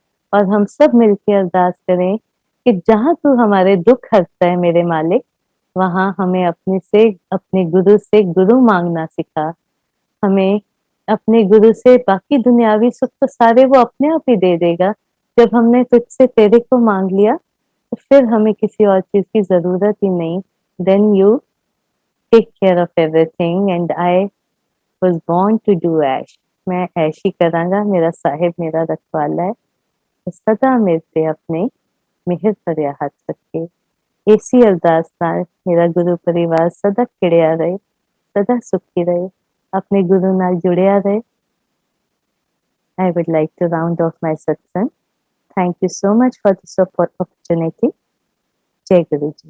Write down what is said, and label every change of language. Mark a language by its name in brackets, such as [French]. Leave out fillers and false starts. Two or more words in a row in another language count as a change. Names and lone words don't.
[Hindi] और हम सब मिलके अरदास करें कि जहाँ तू हमारे दुख हरता है मेरे मालिक, वहाँ हमें अपने गुरु से गुरु मांगना सिखा। हमें अपने गुरु से बाकी दुनियावी सुख तो सारे वो अपने आप ही दे देगा। जब हमने तुझसे तेरे को मांग लिया तो फिर हमें किसी और चीज की जरूरत ही नहीं। [English] Then you take care of everything and I was born to do ऐश। [Hindi] मैं ऐश ही करांगा, मेरा साहिब मेरा रखवाला है। तो सदा मेरे पे अपने मिहर भरिया हाथ रखे। [Punjabi] ਐਸੀ ਅਰਦਾਸ ਨਾਲ ਮੇਰਾ ਗੁਰੂ ਪਰਿਵਾਰ ਸਦਾ ਖਿੜਿਆ ਰਹੇ, ਸਦਾ ਸੁਖੀ ਰਹੇ, ਆਪਣੇ ਗੁਰੂ ਨਾਲ ਜੁੜਿਆ ਰਹੇ। [English] I would like to round off my satsang. Thank you so much for this opportunity. [Hindi] जय गुरुजी.